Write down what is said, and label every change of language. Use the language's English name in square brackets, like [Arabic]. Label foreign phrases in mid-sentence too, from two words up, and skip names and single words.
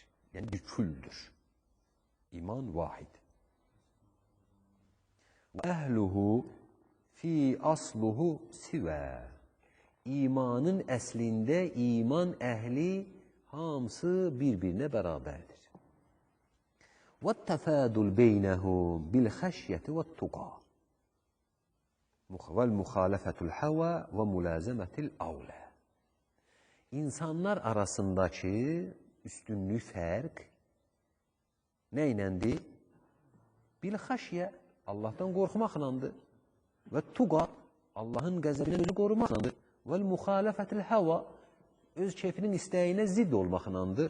[Azerbaijani] Yəni bir küldür. İman vahid. [Arabic] وأهله في أصله سواء. [Azerbaijani] İmanın əslində iman əhli hamısı bir-birinə bərabərdir. [Arabic] وَالتَّفَادُلْ بَيْنَهُمْ بِالْخَشْيَةِ وَالتُّقَى وَالْمُخَالَفَةُ الْحَوَى وَمُلَازَمَةِ الْأَوْلَى. [Azerbaijani] İnsanlar arasındakı üstünlük fərq nə iləndir? Bil-xəşyə, Allahdan qorxmaqlandır. [Arabic] والتقى, [Azerbaijani] Allahın qəzəbindən özü qorumaqlandır. [Arabic] والمخالفة الهوى, [Azerbaijani] öz keyfinin istəyinə zidd olmaqlandır.